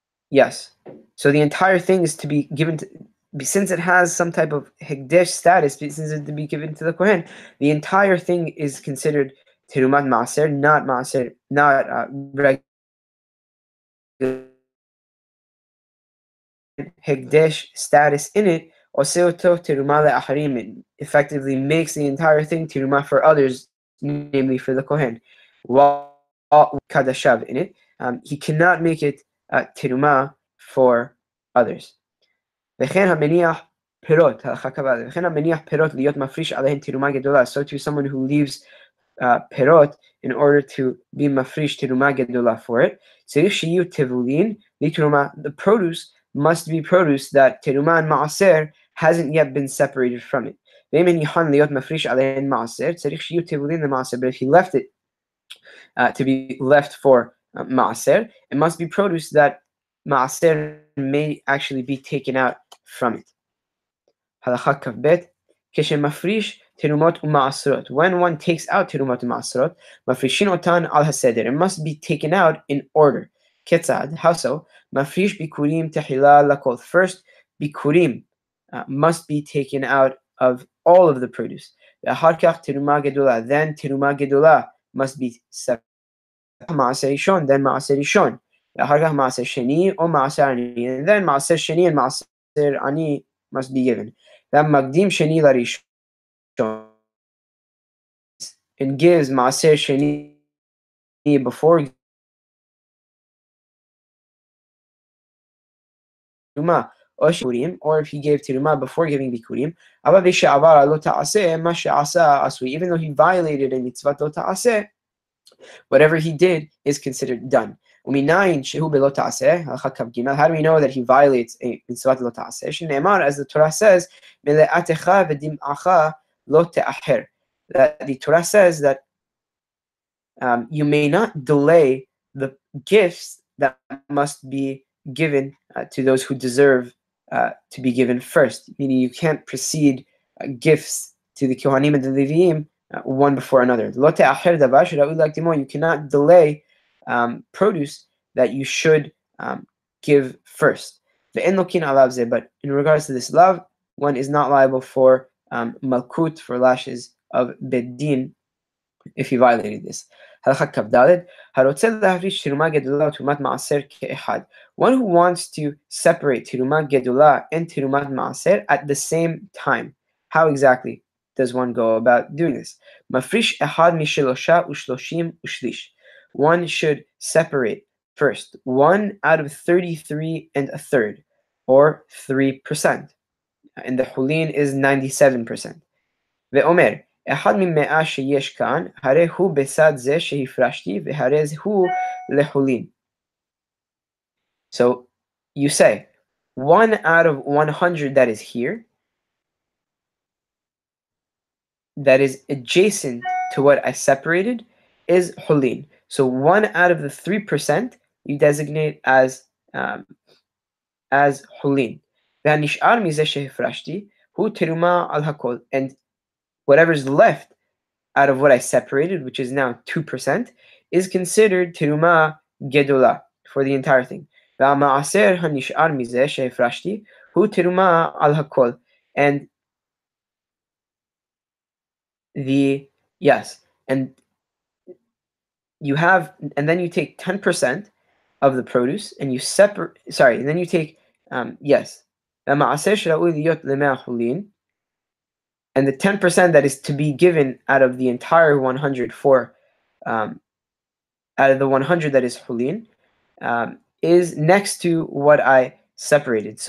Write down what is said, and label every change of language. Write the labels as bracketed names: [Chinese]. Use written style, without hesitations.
[English] Yes. So the entire thing is to be given to, since it has some type of hekdesh status, since it's to be given to the kohen, the entire thing is considered terumat maaser, not regular hekdesh status in it. [Hebrew] Oseoto teruma le'acharim, [English] effectively makes the entire thing teruma for others. namely for the Kohen, while kadashav in it, he cannot make it teruma for others. [Hebrew] וכן המניח פירות, הלכה קבלה, וכן המניח פירות להיות מפריש עליהן תרומה גדולה. [English] So to someone who leaves פירות in order to be מפריש תרומה גדולה for it, [Hebrew] צריך שיהיו טבולין לתרומה. [English] The produce must be produce that תרומה and מעשר hasn't yet been separated from it. [Hebrew] ואם הניחן להיות מפריש עליהן מעשר, צריך שיהיו טבולין למעשר. [English] But if he left it to be left for מעשר, it must be produce that מעשר may actually be taken out from it. [Hebrew] הלכה כ"ב, כשמפריש תרומות ומעשרות. [English] When one takes out [Hebrew] תרומות ומעשרות, מפרישין אותן על הסדר. [English] It must be taken out in order. [Hebrew] כיצד? [English] How so? [Hebrew] מפריש ביקורים תחילה לכל. [English] First, ביקורים must be taken out of all of the produce. [Hebrew] ואחר כך תרומה גדולה. [English] Then [Hebrew] תרומה גדולה [English] must be separated. [Hebrew] מעשר ראשון, [English] then [Hebrew] מעשר ראשון. ואחר כך מעשר שני או מעשר עני. [English] And then מעשר שני and מעשר עני must be given. [Hebrew] מקדים שני לראשון [English] and gives [Hebrew] מעשר שני [English] before [Hebrew] תרומה או ביקורים, [English] or if he gave [Hebrew] תרומה [English] before giving [Hebrew] ביקורים, אבל ושעבר לא תעשה מה שעשה עשוי. [English] Even though he violated a מצוות לא תעשה, whatever he did is considered done. [Hebrew] ומניין שהוא בלא תעשה, הלכה כ"ג, [English] how do we know that he violates a מצוות לא תעשה? [Hebrew] שנאמר, [English] as the Torah says, [Hebrew] מלאתך ודמעך לא תאחר. [English] That the Torah says that you may not delay the gifts that must be given to those who deserve to be given first. Meaning you can't precede gifts to the Kohanim and the Leviim one before another. You cannot delay produce that you should give first. But in regards to this love, one is not liable for malkut, for lashes of beddin, if he violated this. [Hebrew] הלכה כ"ד, הרוצה להפריש תרומה גדולה ותרומת מעשר כאחד. [English] One who wants to separate תרומה גדולה and תרומת מעשר at the same time. How exactly does one go about doing this? [Hebrew] מפריש אחד משלושה ושלושים ושליש. [English] One should separate first 1 out of 33 and a third, or 3%. And the חולין is 97%. [Hebrew] ואומר, אחד ממאה שיש כאן, הרי הוא בצד זה שהפרשתי, והרי הוא לחולין. [English] So, you say, 1 out of 100 that is here, that is adjacent to what I separated, is hulin. So 1 out of the 3% you designate as hulin. [Hebrew] והנשאר מזה שהפרשתי, הוא תרומה על הכל. [English] And whatever's left out of what I separated, which is now 2%, is considered teruma gedola for the entire thing. [Hebrew] והמעשר הנשאר מזה שהפרשתי, הוא תרומה על הכל. [English] And and you have, and then you take 10% of the produce and you and then you take, [Hebrew] והמעשר שראוי להיות למאה חולין, [English] and the 10% that is to be given out of the entire 100 out of the 100 that is hulin, is next to what I separated.